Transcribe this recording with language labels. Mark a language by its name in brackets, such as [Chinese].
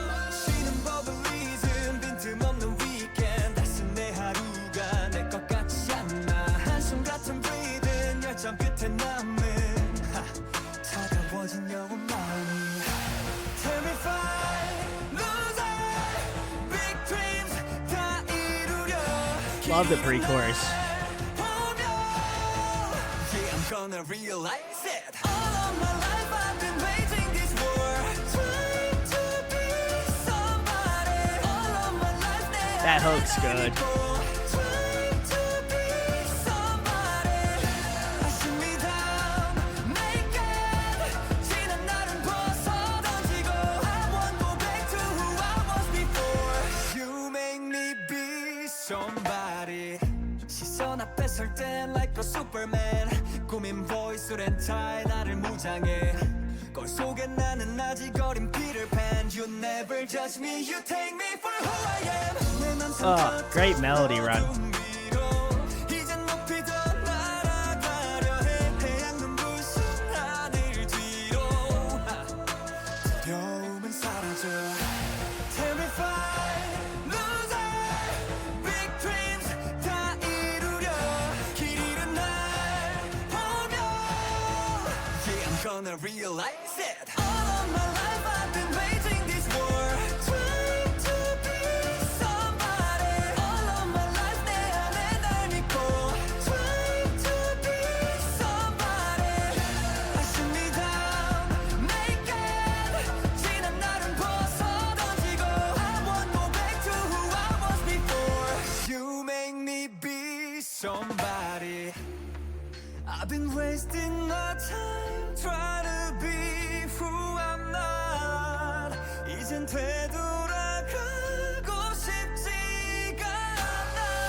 [Korean] 쉬는 법을 잊은 빈틈없는 [English] weekend. [Korean] 낯선 내 하루가 내 것 같지 않아. 한숨 같은 [English] breathing, [Korean] 열정 끝에 남은 차가워진 영혼만이. [English] Terrified, loser, big dreams [Korean] 다 이루려. [English] Love the pre-chorus. Yeah, I'm gonna realize it. All of my life I've been waging this war, trying to be somebody. All of my life That hook's good. trying to be somebody. I shoot me down, naked. [Korean] 지난 날은 벗어 던지고 [English] I won't go back to who I was before. You make me be somebody. [Korean] 시선 앞에 설 땐 [English] like a superman. [Korean] 꾸민 voice 렌 타에 나를 무장해. 거울 속에 나는 아직 어린 Peter Pan. [English] You never judge me, you take me for who I am. [Korean] 내 맘 [English] Oh, great melody run. [Korean] 이젠 높이 더 날아가려 해. 태양 눈부신 하늘 뒤로. 두려움은 사라져. [English] Terrified, loser, big dreams [Korean] 다 이루려. 길 잃은 날 보며. [English] Yeah, I'm gonna realize it. All of my life I've been waging this war, trying to be somebody. All of my life [Korean] 내 안에 날 믿고, [English] trying to be somebody. I shoot me down, naked. [Korean] 지난 날은 벗어 던지고 [English] I won't go back to who I was before. You make me be somebody. I've been wasting my time trying to be who I'm not. [Korean] 이젠 되돌아가고 싶지가 않아.